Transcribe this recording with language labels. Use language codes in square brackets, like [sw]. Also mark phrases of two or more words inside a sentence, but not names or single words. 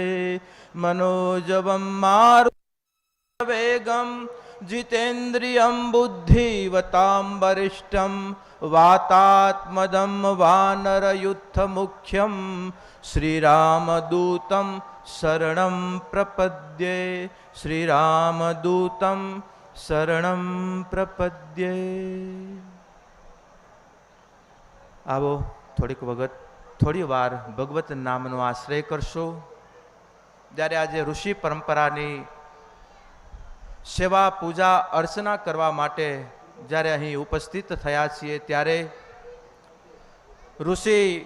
[sa] मनोजवं मारुतवेगं जितेन्द्रियं बुद्धिवतां वरिष्ठं वातात्मजं वानरयुद्धमुख्यं श्रीरामदूतं शरणं प्रपद्ये। श्रीरामदूतं शरणं प्रपद्ये। [gu] आवो થોડી વાર ભગવત નામનો આશ્રય કરશો। જ્યારે આજે ઋષિ પરંપરાની સેવા પૂજા અર્ચના કરવા માટે જ્યારે અહીં ઉપસ્થિત થયા છીએ ત્યારે ઋષિ